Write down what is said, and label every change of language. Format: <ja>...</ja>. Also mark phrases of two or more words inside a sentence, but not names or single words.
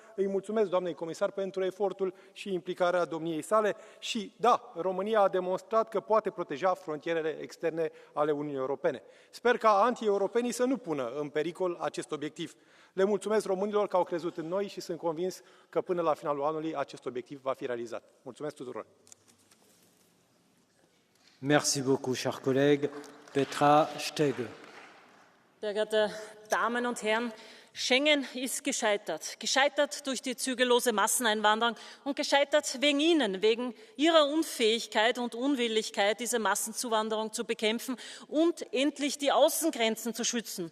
<ro>Îi mulțumesc doamnei comisar pentru efortul și implicarea domniei sale și, da, România a demonstrat că poate proteja frontierele externe ale Uniunii Europene. Sper ca anti-europenii să nu pună în pericol acest obiectiv. Le mulțumesc românilor că au crezut în noi și sunt convins că până la finalul anului acest obiectiv va fi realizat. Mulțumesc tuturor!</ro> <fr>Merci beaucoup, cher collègue. Petra Stege.</fr> <de>Sehr geehrte Damen und Herren, Schengen ist gescheitert. Gescheitert durch die zügellose Masseneinwanderung und gescheitert wegen Ihnen, wegen Ihrer Unfähigkeit und Unwilligkeit, diese Massenzuwanderung zu bekämpfen und endlich die Außengrenzen zu schützen.</de>